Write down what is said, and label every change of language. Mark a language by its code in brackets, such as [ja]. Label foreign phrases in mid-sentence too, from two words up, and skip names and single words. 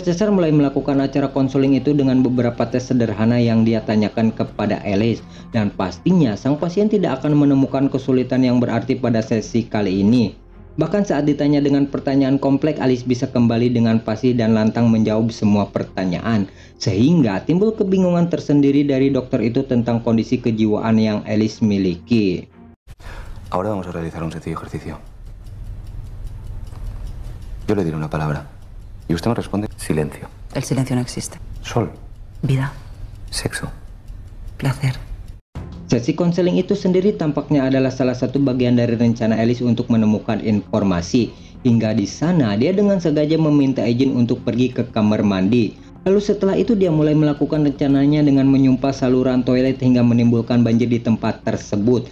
[id] Cesar mulai melakukan acara konseling itu dengan beberapa tes sederhana yang dia tanyakan kepada Alice, dan pastinya sang pasien tidak akan menemukan kesulitan yang berarti pada sesi kali ini. Bahkan saat ditanya dengan pertanyaan kompleks, Alice bisa kembali dengan fasih dan lantang menjawab semua pertanyaan, sehingga timbul kebingungan tersendiri dari dokter itu tentang kondisi kejiwaan yang Alice miliki. [es] Ahora vamos a realizar un sencillo ejercicio. Yo le diré una palabra y usted me responde silencio. El silencio no existe. Sol. Vida. Sexo. Placer. [id] Sesi konseling itu sendiri tampaknya adalah salah satu bagian dari rencana Alice untuk menemukan informasi. Hingga di sana dia dengan sengaja meminta izin untuk pergi ke kamar mandi. Lalu setelah itu dia mulai melakukan rencananya dengan menyumpah saluran toilet hingga menimbulkan banjir di tempat tersebut.